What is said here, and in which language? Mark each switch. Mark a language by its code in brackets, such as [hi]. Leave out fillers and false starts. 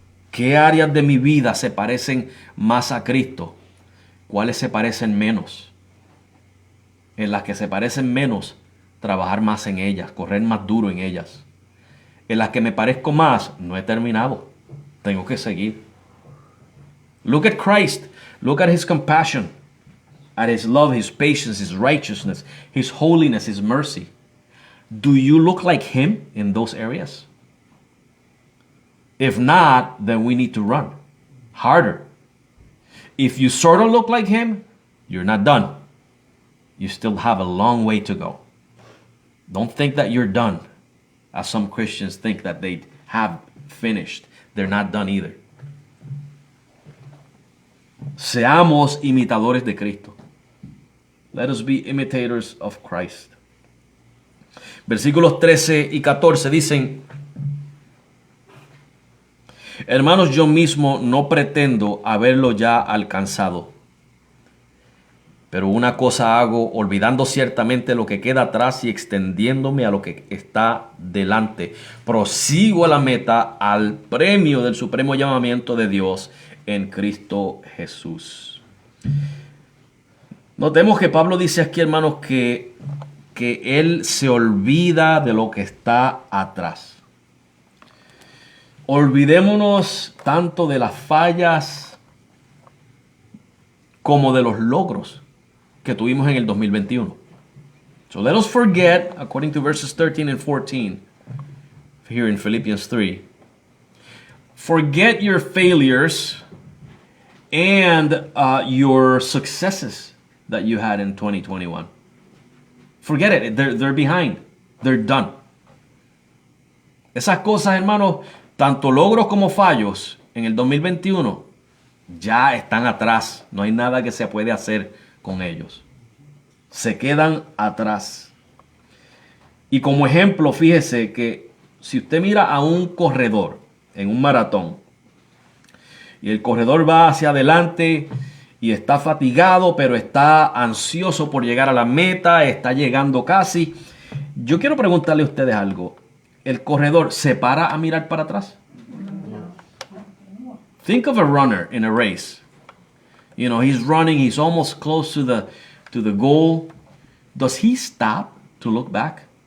[es] ¿Qué áreas de mi vida se parecen más a Cristo? ¿Cuáles se parecen menos? En las que se parecen menos, trabajar más en ellas, correr más duro en ellas. En las que me parezco más, no he terminado. Tengo que seguir. [en] Look at Christ. Look at his compassion, at his love, his patience, his righteousness, his holiness, his mercy. Do you look like him in those areas? If not, then we need to run harder. If you sort of look like him, you're not done. You still have a long way to go. Don't think that you're done, as some Christians think that they have finished. They're not done either. [es] Seamos imitadores de Cristo. [en] Let us be imitators of Christ. [es] Versículos 13 y 14 dicen: Hermanos, yo mismo no pretendo haberlo ya alcanzado. Pero una cosa hago, olvidando ciertamente lo que queda atrás y extendiéndome a lo que está delante. Prosigo a la meta, al premio del supremo llamamiento de Dios en Cristo Jesús. Notemos que Pablo dice aquí, hermanos, que él se olvida de lo que está atrás. Olvidémonos tanto de las fallas como de los logros que tuvimos en el 2021. [en] So let us forget, according to verses 13 and 14, here in Philippians 3, forget your failures and your successes that you had in 2021. Forget it. They're behind. They're done. [es] Esas cosas, hermanos, tanto logros como fallos en el 2021 ya están atrás. No hay nada que se puede hacer con ellos. Se quedan atrás. Y como ejemplo, fíjese que si usted mira a un corredor en un maratón y el corredor va hacia adelante y está fatigado, pero está ansioso por llegar a la meta, está llegando casi. Yo quiero preguntarle a ustedes algo. ¿El corredor se para a mirar para atrás? [en] Think of a runner in a race. You know, he's running, he's almost close to the goal. Does he stop to look back?